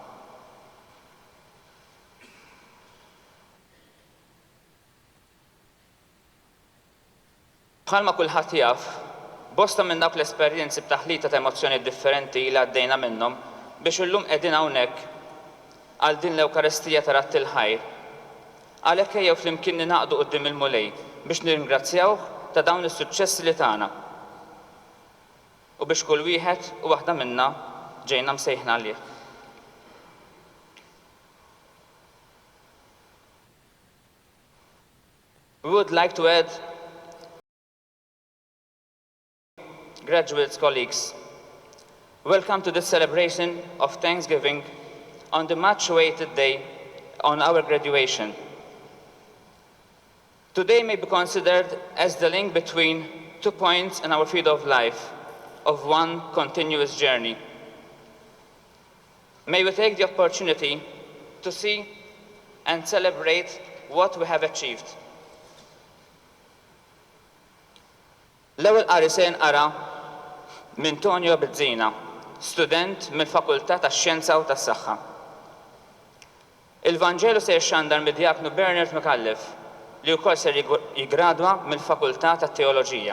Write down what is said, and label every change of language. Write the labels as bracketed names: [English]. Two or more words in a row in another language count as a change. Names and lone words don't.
[Maltese] Bħalma kulħadd jaf, bosta minn dawk l-esperjenzi b'taħlita ta' emozzjoni differenti li għaddejna minnhom biex illum qegħdin hawnhekk għal din l-Ewkaristija ta' Rat il-Ħajr. Għalhekk ejjew flimkien ninaqdu quddiem il-mulej biex nirringrazzjawh ta' dawn is-suċċessi li tagħna. U biex kull wieħed u waħda minnha ġejna msejħna għalih. [English] We would like to add graduates, colleagues, welcome to this celebration of Thanksgiving on the much-awaited day on our graduation. Today may be considered as the link between 2 points in our field of life, of one continuous journey. May we take the opportunity to see and celebrate what we have achieved. [Maltese] L-ewwel qari se nqara minn Tonio Bizzina, student mill-Fakultà tax-Xjenza u tas-Saħħa. Il-Vanġelu se jxandar mid-Djaknu Bernard Micallef li wkoll se jiggradwa mill-Fakultà tat-Teoloġija.